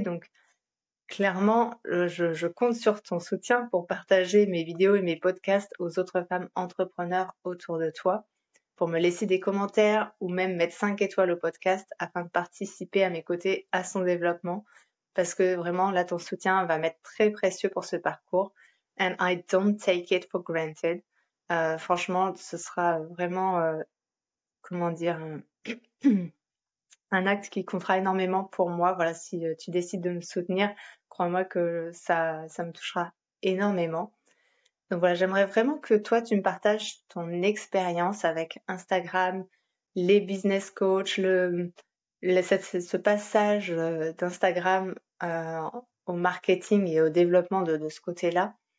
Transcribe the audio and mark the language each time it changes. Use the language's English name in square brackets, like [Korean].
[French] Donc clairement, je compte sur ton soutien pour partager mes vidéos et mes podcasts aux autres femmes entrepreneurs autour de toi, pour me laisser des commentaires ou même mettre 5 étoiles au podcast afin de participer à mes côtés à son développement, parce que vraiment là, ton soutien va m'être très précieux pour ce parcours. [English] And I don't take it for granted. [French] Franchement, ce sera vraiment, comment dire, un acte qui comptera énormément pour moi. Voilà, si tu décides de me soutenir, crois-moi que ça me touchera énormément. Donc voilà, j'aimerais vraiment que toi, tu me partages ton expérience avec Instagram, les business coachs, ce passage d'Instagram au marketing et au développement de ce côté-là.